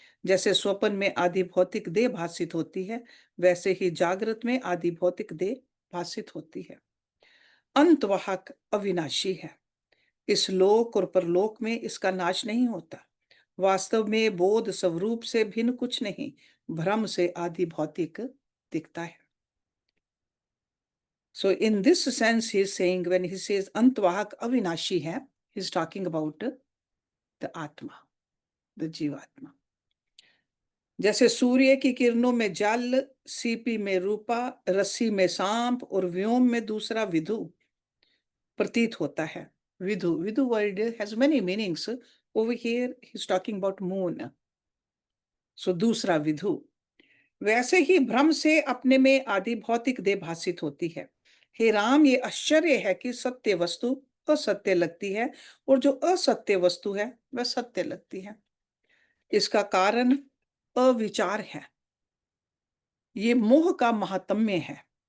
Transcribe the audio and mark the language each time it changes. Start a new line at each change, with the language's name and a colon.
Hindi: जैसे स्वप्न में आदि भौतिक देह भासित होती है, वैसे ही जागृत में आदि भौतिक देह भासित होती है। अंतवाहक अविनाशी है, इस लोक और परलोक में इसका नाश नहीं होता। वास्तव में बोध स्वरूप से भिन्न कुछ नहीं, भ्रम से आदि भौतिक दिखता है।
English: So in this sense he is saying, when he says
Hindi: अंतवाहक अविनाशी है,
English: he is talking about the atma, the jivatma.
Hindi: जैसे सूर्य की किरणों में जल, सीपी में रूपा, रस्सी में सांप और व्योम में दूसरा विधु प्रतीत होता है।
English: Vidhu, vidhu word has many meanings. Over here he is talking about moon.
Hindi: So दूसरा विधु। वैसे ही भ्रम से अपने में आदि भौतिक देह भासित होती है। हे राम, ये आश्चर्य है कि सत्य वस्तु असत्य लगती है और जो असत्य वस्तु है वह सत्य लगती है। इसका कारण अविचार है। ये मोह का महात्म्य है।